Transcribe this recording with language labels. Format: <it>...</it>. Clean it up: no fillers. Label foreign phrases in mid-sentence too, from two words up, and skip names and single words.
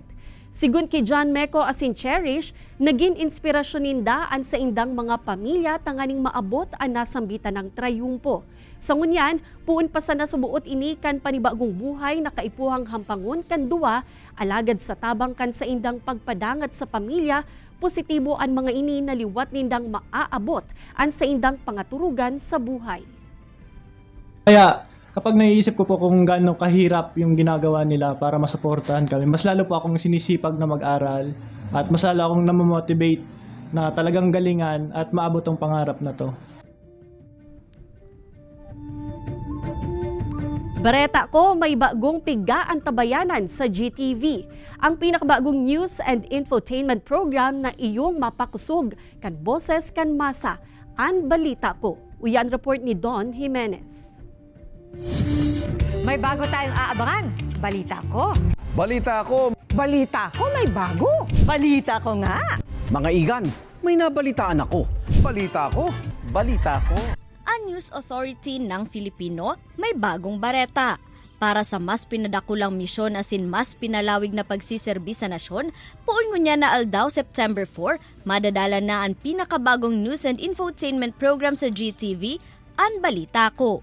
<bik>Sigun kay John Meco asin Cherish, naging inspirasyon nindaan sa indang mga pamilya tanganing maabot ang nasambitan ng trayumpo. Sa ngunyan, puun pa sa nasubuot ini kan panibagong buhay na kaipuhang hampangon kan duwa, alagad sa tabang kan sa indang pagpadangat sa pamilya, positibo ang mga ini na liwat nindang maaabot ang sa indang pangaturugan sa buhay.</bik> <tl>Kaya kapag naiisip ko po kung gaano kahirap yung ginagawa nila para masuportahan kami, mas lalo po akong sinisipag na mag-aral at mas lalo akong namomotivate na talagang galingan at maabot ang pangarap na to.</tl> <bik>Bareta ko, may bagong piga ang tabayanan sa GTV. Ang pinakabagong</bik> <en>news and infotainment program</en> <bik>na iyong mapakusog kan boses kan masa.</bik> <tl>Ang balita ko.</tl> <bik>Uyan report ni Don Jimenez.</bik> <tl>May bago tayong aabangan. Balita ko. Balita ko. Balita ko, may bago. Balita ko nga. Mga igan, may nabalitaan ako. Balita ko. Balita ko. Ang News Authority ng Filipino may bagong bareta.</tl> <bik>Para sa mas pinadakulang misyon asin mas pinalawig na pagsiserbi sa nasyon, puon niya na aldaw September 4, madadala na ang pinakabagong</bik> <en>news and infotainment program</en> <bik>sa GTV, Ang Balita Ko.</bik>